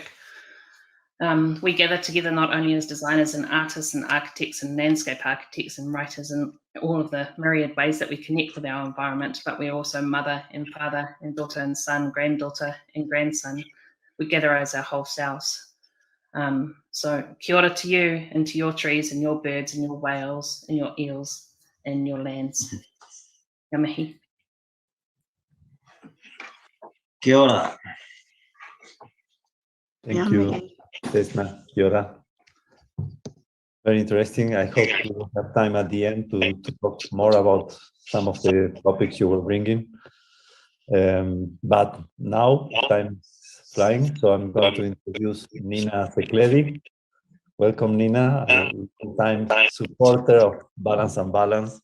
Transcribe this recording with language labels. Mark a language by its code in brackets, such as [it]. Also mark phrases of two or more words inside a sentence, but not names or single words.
[en] We gather together not only as designers and artists and architects and landscape architects and writers and all of the myriad ways that we connect with our environment, but we're also mother and father and daughter and son, granddaughter and grandson. We gather as our whole selves. So [mi] kia ora [en] to you and to your trees and your birds and your whales and your eels and your lands. [mi] Ngā mihi. Kia ora. [en] Thank you, [mi] Desna. Kia ora. [en] Very interesting. I hope we will have time at the end to talk more about some of the topics you were bringing. But now time is flying, so I'm going to introduce Nina Sekledi. Welcome, Nina, a time supporter of Balance-Unbalance.